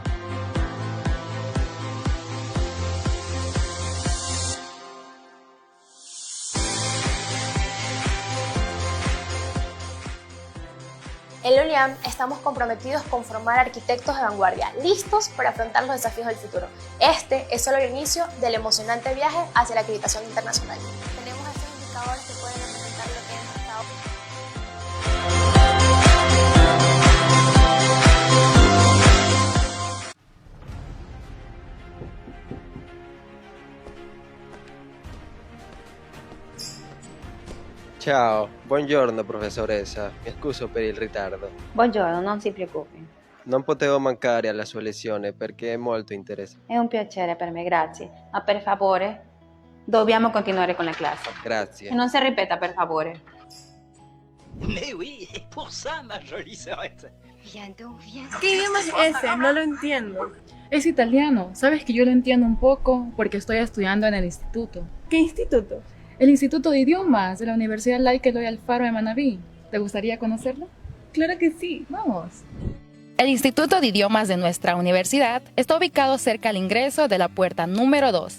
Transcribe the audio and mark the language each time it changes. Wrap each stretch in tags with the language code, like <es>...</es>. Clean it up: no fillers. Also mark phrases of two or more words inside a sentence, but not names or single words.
<es>En la ULIAM estamos comprometidos con formar arquitectos de vanguardia, listos para afrontar los desafíos del futuro. Este es solo el inicio del emocionante viaje hacia la acreditación internacional. Tenemos estos indicadores que pueden representar lo que hemos estado.</es> <it>Ciao, buongiorno professoressa, mi scuso per il ritardo. Buongiorno, non si preoccupi. Non potevo mancare alla sua lezione perché è molto interessante. È un piacere per me, grazie. Ma per favore, dobbiamo continuare con la classe. Grazie. E non si ripeta, per favore.</it> <fr>Mais oui, et pour ça, ma jolie sœurette. Viens donc, viens.</fr> <es>¿Qué idioma es ese? No lo entiendo. Es italiano. Sabes que yo lo entiendo un poco porque estoy estudiando en el instituto. ¿Qué instituto? El Instituto de Idiomas de la Universidad Laica Eloy Alfaro de Manabí. ¿Te gustaría conocerlo? Claro que sí. Vamos. El Instituto de Idiomas de nuestra universidad está ubicado cerca al ingreso de la puerta número 2.</es>